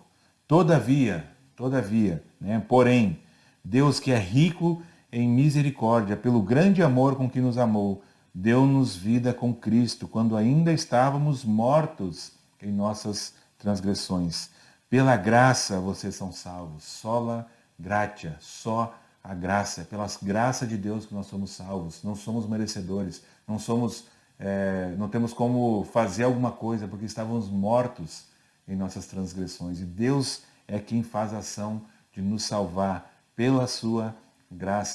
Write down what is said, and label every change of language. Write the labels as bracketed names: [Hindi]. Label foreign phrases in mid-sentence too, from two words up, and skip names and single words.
[Portuguese] Todavia, né? Porém, Deus que é rico em misericórdia, pelo grande amor com que nos amou, deu-nos vida com Cristo, quando ainda estávamos mortos em nossas transgressões. Pela graça vocês são salvos. [Latin] Sola gratia, [Portuguese] só a graça. Pela graça de Deus que nós somos salvos. Não somos merecedores. Não temos como fazer alguma coisa, porque estávamos mortos em nossas transgressões. E Deus é quem faz a ação de nos salvar pela sua graça.